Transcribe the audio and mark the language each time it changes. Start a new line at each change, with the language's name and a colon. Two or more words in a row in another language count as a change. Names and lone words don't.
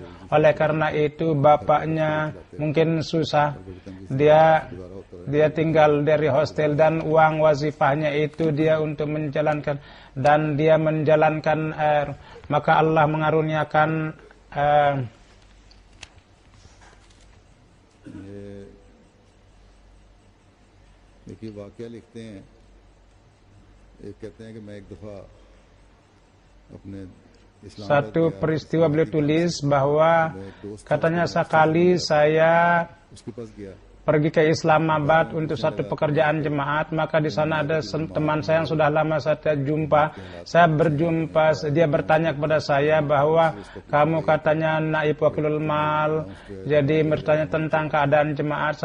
Indonesian: Oleh karena itu bapaknya mungkin susah, dia tinggal dari hostel dan uang wazifahnya itu dia untuk menjalankan, dan dia menjalankan. Maka Allah mengaruniakan
Urdu: एक ये वाकया लिखते हैं, एक कहते हैं कि मैं एक दफ़ा अपने
Indonesian: Satu peristiwa beliau tulis bahwa katanya sekali saya
Urdu: उसके पास गया,
Indonesian: pergi ke Islamabad untuk satu pekerjaan jemaat, maka di sana ada teman saya yang sudah lama saya tidak jumpa. Saya berjumpa, dia bertanya kepada saya bahwa kamu katanya naib wakilul mal, jadi bertanya tentang keadaan jemaat.